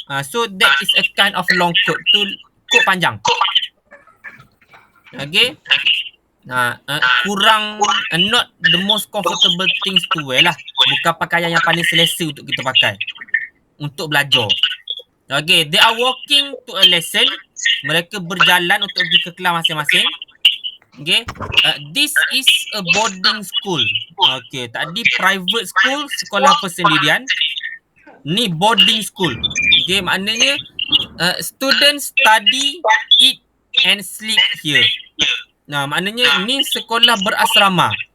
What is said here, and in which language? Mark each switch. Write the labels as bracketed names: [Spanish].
[English] So that is a kind of long coat. [Malay] Tu coat panjang. [English] Okay. Kurang, not the most comfortable things to wear lah. [Malay] Bukan pakaian yang paling selesa untuk kita pakai untuk belajar. [English] Okay, they are walking to a lesson. [Malay] Mereka berjalan untuk pergi ke kelas masing-masing. [English] Okay, this is a boarding school. Okay, tadi private school, [Malay] sekolah persendirian. [English] Ni boarding school. Okay, maknanya students study, eat and sleep here. [Malay] Maknanya ni sekolah berasrama.